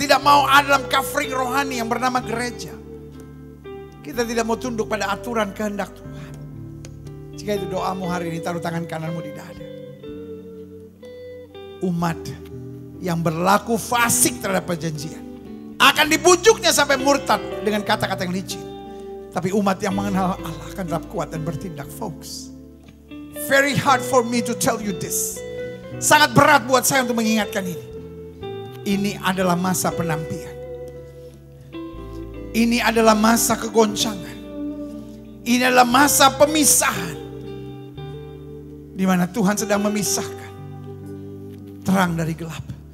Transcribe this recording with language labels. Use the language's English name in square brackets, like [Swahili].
[Indonesian] Tidak mau ada dalam covering rohani yang bernama gereja. Kita tidak mau tunduk pada aturan kehendak Tuhan. Jika itu doamu hari ini, taruh tangan kananmu di dada. Umat yang berlaku fasik terhadap perjanjian akan dibujuknya sampai murtad dengan kata-kata yang licin. Tapi umat yang mengenal Allah akan tetap kuat dan bertindak, folks. [English] Very hard for me to tell you this. [Indonesian] Sangat berat buat saya untuk mengingatkan ini. Ini adalah masa penampian. Ini adalah masa kegoncangan. Ini adalah masa pemisahan. Di mana Tuhan sedang memisahkan terang dari gelap.